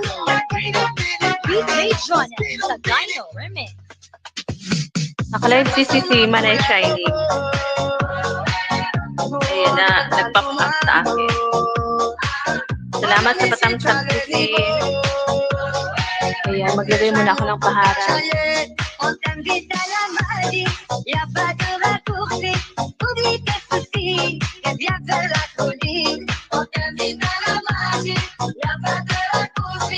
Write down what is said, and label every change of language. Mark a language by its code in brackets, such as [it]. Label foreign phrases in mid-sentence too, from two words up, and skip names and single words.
[tl] DJ Jonah sa Dino Remix. Nakalive si Sisi, Manay Shiny. Ayan na, nag-pop up sa akin. Salamat sa patamsak, Sisi. Ayan, maglagay muna ako ng pahara. [fr] On t'invite à la magie, y a pas de raccourci. Oublie tes soucis et viens faire la folie. On t'invite à la magie, y a pas de raccourci.